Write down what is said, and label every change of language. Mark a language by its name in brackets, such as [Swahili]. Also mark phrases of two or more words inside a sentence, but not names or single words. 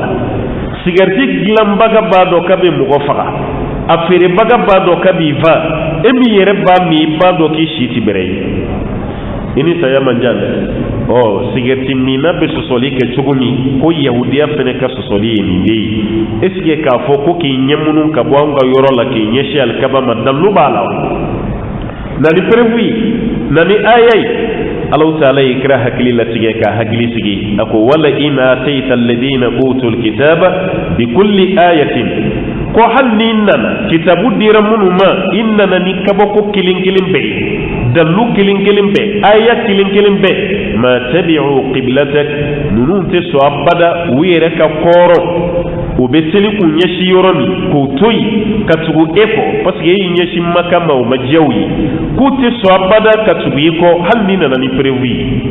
[French] la cigarette [Bambara] dilanbaga b'a dɔn k'a bɛ mɔgɔ faga a feerebaga b'a dɔn k'a b'i fa e min yɛrɛ b'a min i b'a dɔn k'i si ti bɛrɛ ye i ni saya man jan dɛ cigarette minna bɛ sɔsɔli kɛ cogo min ko yahudiya fɛnɛ ka sɔsɔli ye nin de ye [French] est ce que [Bambara] k'a fɔ ko k'i ɲɛmunu ka bɔ an ka yɔrɔ la k'i ɲɛsin alikaba ma dalilu b'a la na ni preuve ye na ni aya ye [Arabic] الله تعالى [Bambara] ye kira hakili latigɛ ka hakili sigi a ko [Arabic] ولئن أتيت الذين أوتوا الكتاب بكل [Bambara] ayatin ko hal ni nana kitabu dira minnu ma i nana ni kabako kelen kelen bɛɛ dalu kelen kelen bɛɛ aya kelen kelen bɛɛ [Arabic] ما تبعوا قبلتك [Bambara] ninnu tɛ sɔn abada u yɛrɛ ka kɔrɔ u bɛ seli k'u ɲɛsin yɔrɔ min k'u to yen ka tugu e kɔ parce que e y'i ɲɛsin Maka ma o ma diya u ye k'u tɛ sɔn abada ka tugu i kɔ hali ni nana ni preuve ye